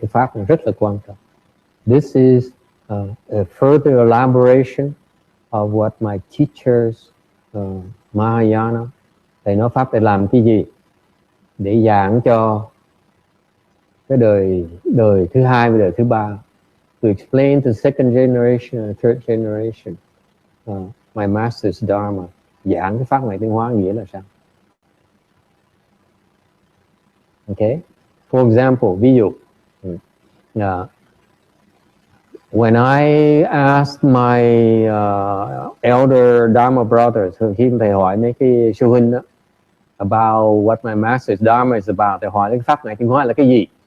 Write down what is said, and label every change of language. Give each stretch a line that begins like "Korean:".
Vietnamese: Cái Pháp này rất là quan trọng.
English: This is a further elaboration of what my teachers, Mahayana,
Vietnamese: thầy nói Pháp để làm cái gì? Để giảng cho cái đời thứ hai và đời thứ ba.
English: To explain to second generation and third generation my master's Dharma.
Vietnamese: Giảng cái pháp này tiếng Hóa nghĩa là sao?
English: Okay. For example,
Vietnamese: ví dụ,
English: when I asked my elder Dharma brothers,
Vietnamese: khi thầy hỏi mấy cái sư huynh đó,
English: about what my master's Dharma is about,
Vietnamese: thầy hỏi cái pháp này tiếng Hóa là cái gì?